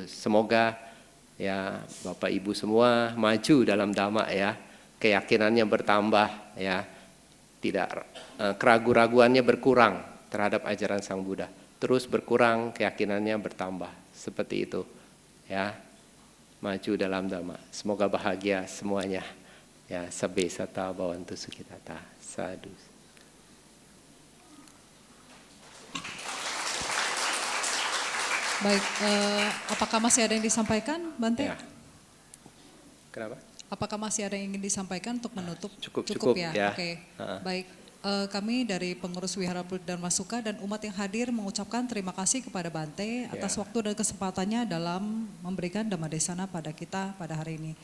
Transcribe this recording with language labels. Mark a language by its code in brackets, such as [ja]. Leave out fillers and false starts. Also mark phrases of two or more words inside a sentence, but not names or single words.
[id] Semoga ya Bapak Ibu semua maju dalam Dhamma ya, keyakinannya bertambah ya, tidak keraguan-raguannya berkurang terhadap ajaran Sang Buddha, terus berkurang, keyakinannya bertambah, seperti itu ya, maju dalam Dhamma. Semoga bahagia semuanya ya. [pi] Sabbe sata bhavantu sukhitata. [id] Sadhu. Baik, apakah masih ada yang disampaikan, Bante? Ya. Kenapa? Apakah masih ada yang ingin disampaikan untuk menutup? Cukup ya. Oke. Baik, kami dari pengurus Wihara Buddha Dharma Sukha dan umat yang hadir mengucapkan terima kasih kepada Bante atas waktu dan kesempatannya dalam memberikan [pi] Dhamma Desana [id] pada kita pada hari ini.